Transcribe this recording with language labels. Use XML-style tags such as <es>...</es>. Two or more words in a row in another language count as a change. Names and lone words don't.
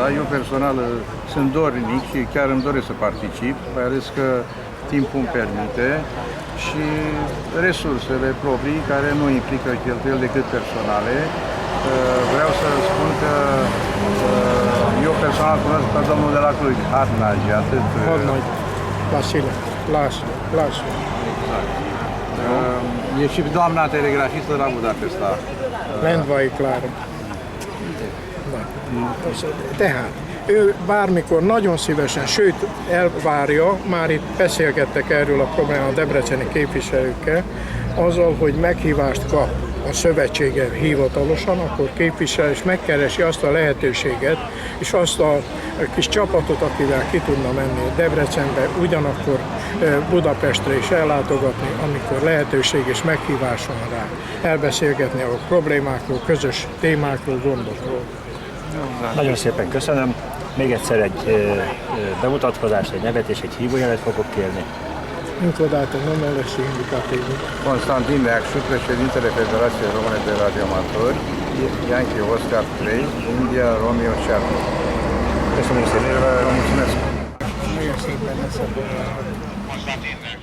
<ro>Eu personal sunt dornic și chiar îmi doresc să particip, mai ales că timpul îmi permite și resursele proprii care nu implică cheltuieli decât personale. Vreau să spun că eu personal cunosc pe domnul de la Cluj, Hadnagi, atât... Vasile, Lasă. E și doamna telegrafistă la Budapesta. Lendvai Klára.</ro> <hu>Tehát ő bármikor nagyon szívesen, sőt elvárja, már itt beszélgettek erről a problémáról a debreceni képviselőkkel, azzal, hogy meghívást kap a szövetsége hivatalosan, akkor képvisel és megkeresi azt a lehetőséget, és azt a kis csapatot, akivel ki tudna menni Debrecenbe, ugyanakkor Budapestre is ellátogatni, amikor lehetőség és meghívás van rá, elbeszélgetni a problémákról, közös témákról, gondokról. Nagyon szépen köszönöm. Még egyszer egy bemutatkozást, egy nevet és egy hívójelet fogok kérni.</hu> <ro>Încă o dată, numele și indicativul. Constantin Neacșu, președintele Federației Române de Radioamatori,</ro> <en>Yankee Oscar 3, India Romeo Charlie.</en> <hu>Köszönöm szépen.</hu> <ro>Vă mulțumesc.</ro> <hu>Nagyon szépen lesz a</hu>